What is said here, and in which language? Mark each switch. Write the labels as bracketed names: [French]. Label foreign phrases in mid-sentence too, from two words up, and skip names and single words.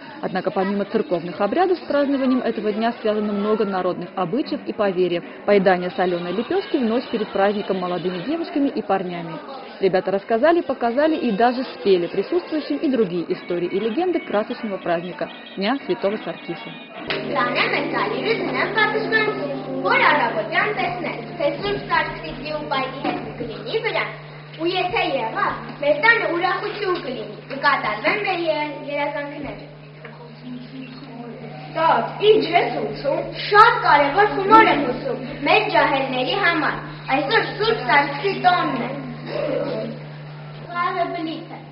[Russian] Однако помимо церковных обрядов с празднованием этого дня связано много народных обычаев и поверьев. Поедание соленой лепешки в ночь перед праздником молодыми девушками и парнями. Ребята рассказали, показали и даже спели присутствующим и другие истории и легенды красочного праздника – Дня Святого Саркиса. [Armenian] Ու եթե եղավ, մեր տանը ուրախություն կլինի, կկատարվեն մեր երազանքները։ Տատ, ինչ ես ուզում, շատ կարևոր խմոր եմ ուզում, մեր ջահելների համար, այսօր Սուրբ Սարգսի տոնն է։ Վաղը բլիթ է։